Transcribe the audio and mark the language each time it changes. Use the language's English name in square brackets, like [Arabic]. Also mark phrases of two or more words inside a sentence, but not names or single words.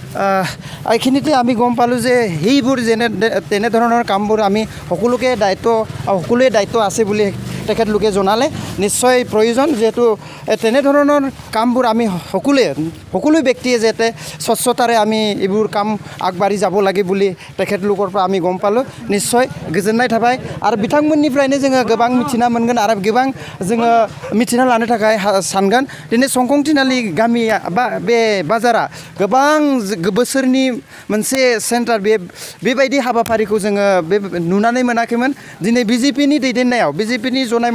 [Assamese] এইখিনিতে আমি গম পালোঁ যে সেইবোৰ তেনেধৰণৰ কামবোৰ আমি সকলোকে দায়িত্ব আছে বুলি তেখেতলোকে জনালে নিশ্চয় প্ৰয়োজন যিহেতু তেনেধৰণৰ কামবোৰ আমি সকলো ব্যক্তিয়ে যাতে স্বচ্ছতাৰে আমি এইবোৰ কাম আগবাঢ়ি যাব লাগে বুলি তেখেতলোকৰ পৰা আমি গম পালোঁ নিশ্চয় [Bodo] गोजोननाय थाबाय आरो बिथांमोननिफ्रायनो जोङो गोबां मिथिना मोनगोन आरो गोबां जोङो मिथिना लानो थाखाय सानगोन दिनै संकं तिनालि गामिया बा बे बाजारा गोबां बोसोरनि मोनसे सेन्टार बेबायदि हाबाफारिखौ जोङो नुनानै मोनाखैमोन दिनै बिजेपिनि दैदेननायाव बिजेपिनि जनाय